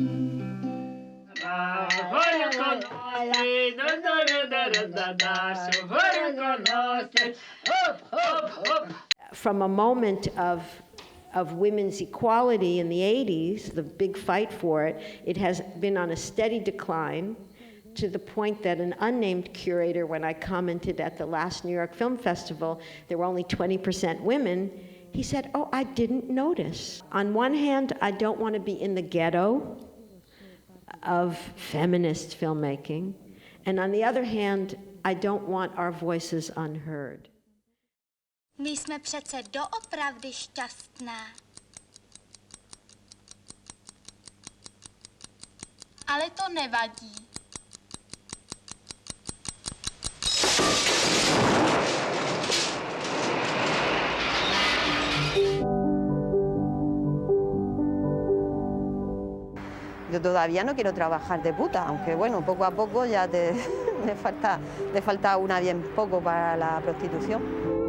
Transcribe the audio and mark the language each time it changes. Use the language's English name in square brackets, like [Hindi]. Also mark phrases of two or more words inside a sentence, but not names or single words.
[English] From a moment of women's equality in the 80s, the big fight for it, it has been on a steady decline to the point that an unnamed curator, when I commented at the last New York Film Festival, there were only 20% women, he said, oh, I didn't notice. On one hand, I don't want to be in the ghetto of feminist filmmaking, and on the other hand, I don't want our voices unheard. [Czech] Nejsme přece doopravdy šťastné. Ale to nevadí. [Spanish] Yo todavía no quiero trabajar de puta, aunque bueno, poco a poco ya le falta una bien poco para la prostitución.